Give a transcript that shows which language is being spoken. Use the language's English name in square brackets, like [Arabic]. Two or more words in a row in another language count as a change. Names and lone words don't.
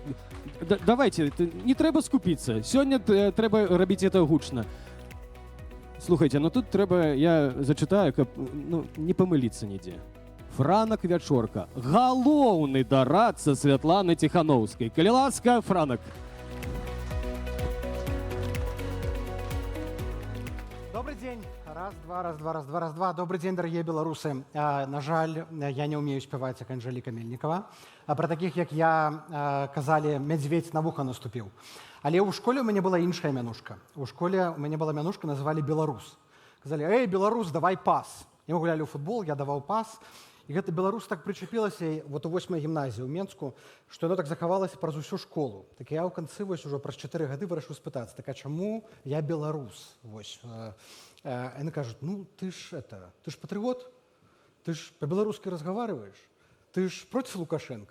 [Belarusian] Давайте, не трэба скупіцца. Сёння трэба рабіць это гучна. Слухайце, тут трэба, я зачытаю, каб не памыліцца нідзе. Франак Вячорка, галоўны дарадца Святланы Ціханаўскай. Калі ласка, Франак. [Russian] Добрый день. Раз, два. Добрый день, дорогие белорусы. [Belarusian] На жаль, [Russian] я не умею спевать, как Анжелика Мельникова. А про таких, [Belarusian] як я, казали, [Russian] медведь на вуха наступил. Але у школе у меня была [Belarusian] іншая мянушка. [Russian] У школе у меня была [Belarusian] мянушка, [Russian] называли Беларус. [Belarusian] Казали, эй, Беларус, давай пас. [Russian] И мы гуляли в футбол, я давал пас. [Belarusian] І гэта Беларусь так прычапілася вот у 8-й гімназіі ў Менску, што яно так захавалася праз усю школу. Так я ў канцы ўжо праз 4 гады вырашыў спытацца, так а чаму я беларус? Яны кажуць, ты ж патрыот, ты ж па-беларускі разговариваешь, ты ж проці Лукашенко.